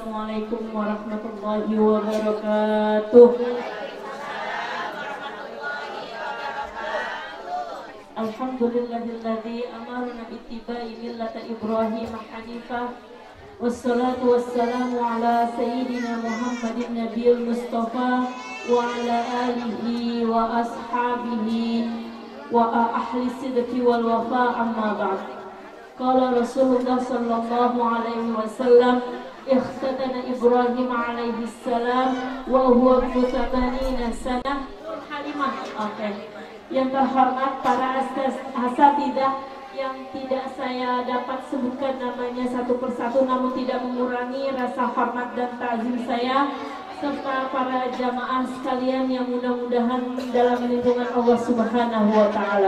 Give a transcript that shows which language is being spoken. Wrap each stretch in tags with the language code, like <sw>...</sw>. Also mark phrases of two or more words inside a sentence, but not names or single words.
<ar>السلام عليكم ورحمة الله وبركاته. الحمد لله الذي أمرنا باتباع ملة إبراهيم حنيفا. والصلاة والسلام على سيدنا محمد النبي المصطفى وعلى آله وأصحابه وأهل الصدق والوفا، أما بعد. قال رسول الله صلى الله عليه وسلم، اختتن إبراهيم عليه السلام وهو ابن 80 سنة.</ar> <id>Halimah. Oke. Yang terhormat para asatidzah yang tidak saya dapat sebutkan namanya satu persatu, namun tidak mengurangi rasa hormat dan ta'zim saya, serta para jamaah sekalian yang mudah-mudahan dalam lindungan Allah</id> <ar>سبحانه وتعالى.</ar>